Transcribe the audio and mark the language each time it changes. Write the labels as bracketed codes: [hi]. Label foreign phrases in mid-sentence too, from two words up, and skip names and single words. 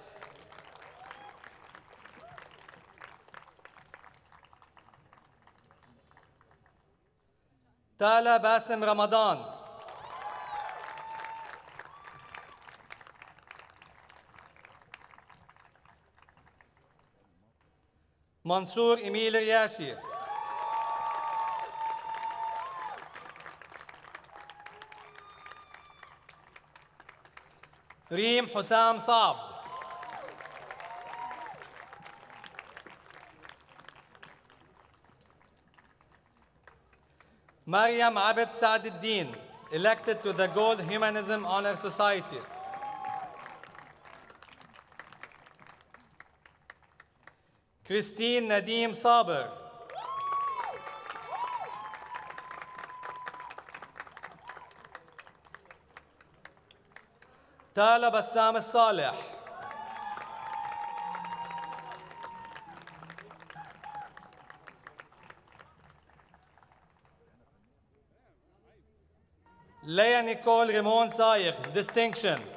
[en] Tala Basim Ramadan. Mansour Emil Riyashi. [ar] ريم حسام صعب. مريم عبد سعد الدين, [en] elected to the Gold Humanism Honor Society. Christine Nadim Saber. [ar] تالا بسام الصالح. ليا نيكول ريمون صايغ, distinction.